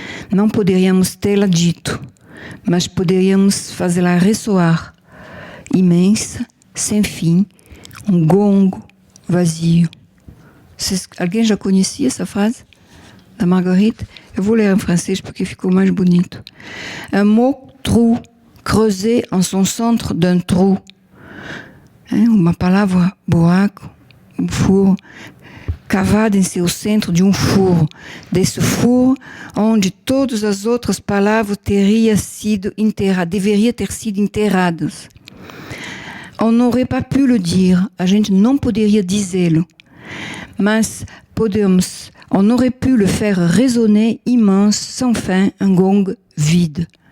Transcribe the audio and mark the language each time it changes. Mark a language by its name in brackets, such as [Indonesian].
[Portuguese] Não poderíamos tê-la dito, mas poderíamos fazê-la ressoar, imensa, sem fim, um gongo vazio. Alguém já conhecia essa frase da Marguerite? Eu vou ler em francês porque ficou mais bonito. [French] Un mot trou, creusé en son centre d'un trou. [Portuguese] Uma palavra buraco, um furo, cavada em seu centro de um furo, desse furo onde todas as outras palavras deveriam ter sido enterradas. [French] On n'aurait pas pu le dire, [Portuguese] a gente não poderia dizê-lo, mas [French] on aurait pu le faire résonner immense, sans fin, un gong vide.